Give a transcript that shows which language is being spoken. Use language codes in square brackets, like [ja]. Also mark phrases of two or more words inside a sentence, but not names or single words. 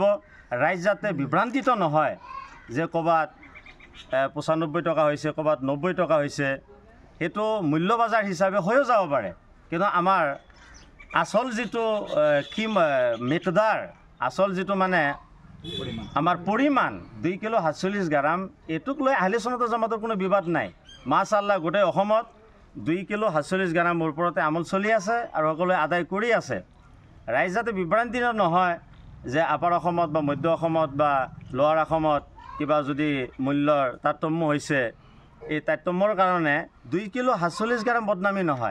[as] ৰাইজ যাতে বিভ্ৰান্তিত নহয় যে ক'ৰবাত 95 টকা হৈছে, ক'ৰবাত 90 টকা হৈছে, সেইটো মূল্য বজাৰ হিচাপে হৈও যাব পাৰে। কিন্তু আমাৰ আচল যিটো মিকদাৰ, আচল যিটো মানে আমাৰ পৰিমাণ 2 কিলো 47 গ্ৰাম, এইটোক লৈ [ar] أهل السنة والجماعة [as] কোনো বিবাদ নাই। মাশাআল্লাহ গোটেই অসমত 2 কিলো 47 গ্ৰামৰ ওপৰতে আমল চলি আছে আৰু সকলোৱে আদায় কৰি আছে। ৰাইজ যাতে বিভ্ৰান্তি নহয় যে আপাৰ অসমত বা মধ্য অসমত বা লোৱাৰ অসমত কিবা যদি মূল্যৰ তাৰতম্য হৈছে, এই তাৰতম্যৰ কাৰণে 2 কিলো 47 গ্ৰাম বদনামী নহয়।